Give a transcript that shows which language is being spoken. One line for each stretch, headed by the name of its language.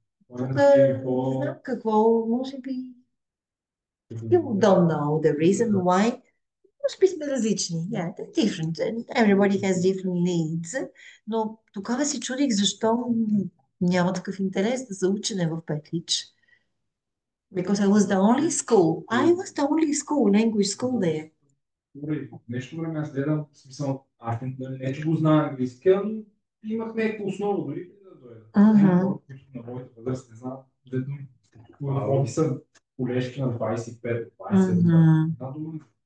Bulgarian: Не знам какво, може би
English: you don't know the reason why.
Bulgarian: Може би сме различни.
English: Yeah, they're different. And everybody has different needs.
Bulgarian: Но тогава си чудих защо няма такъв интерес за учене в Петрич.
English: Because I was the only school. I was the only school, language school there.
Bulgarian: Нещо време аз гледам, в смисъл, аз не че го знам английски, но имах някаква основа дори да дойда. На моята възраст, не знам, дето в офиса колежки на 25, 20.